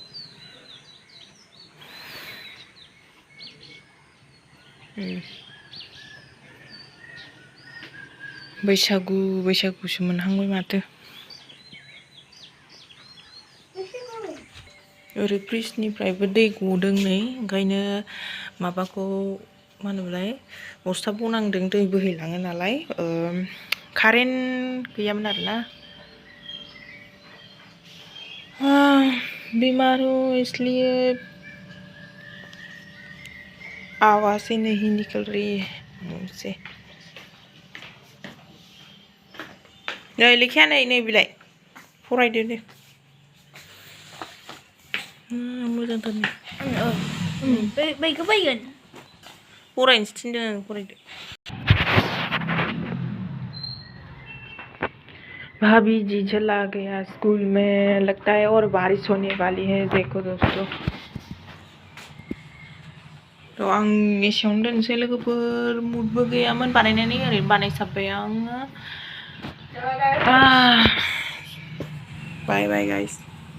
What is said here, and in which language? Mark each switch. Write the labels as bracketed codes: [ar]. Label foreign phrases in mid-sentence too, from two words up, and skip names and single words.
[brx] बैसागु बैसागुसो मोनहांबाय माथो ओरै ब्रिजनिफ्रायबो दै गदों नै ओंखायनो माबाखौ मा होनोमोनलाय बस्था बनांदों दै बोहैलाङो नालाय कारेन्ट गैयामोन आरोना [hi] बीमार हूँ इसलिए आवाज़ ही नहीं निकल रही है मुंह से [brx] नै लेखाया नै बिलाय फरायदो दे मोजांथार बैखौ फैगोन फरायनोसो थिनदों फरायदो [hi] भाभी जी चला गया स्कूल में लगता है और बारिश होने वाली है देखो दोस्तों तो [brx] आं एसेयावनो दोनसै लोगोफोर मुडबो गैयामोन बानायनानै ओरैनो बानायसाबबाय आङो [en] bye bye guys